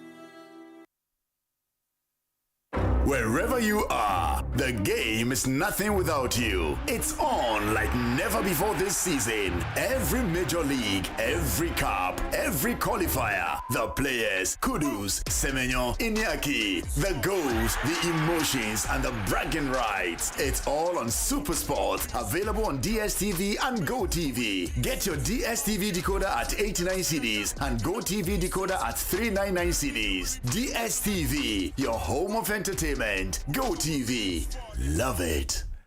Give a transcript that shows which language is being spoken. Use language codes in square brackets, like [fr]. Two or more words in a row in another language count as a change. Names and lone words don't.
[en] Wherever you are, the game is nothing without you. It's on like never before this season. Every major league, every cup, every qualifier, the players, kudos, Semenyo, Iñaki, the goals, the emotions, and the bragging rights. It's all on SuperSport, available on DSTV and GoTV. Get your DSTV decoder at 89 cedis and GoTV decoder at 399 cedis. DSTV, your home of entertainment. Go TV. Love it.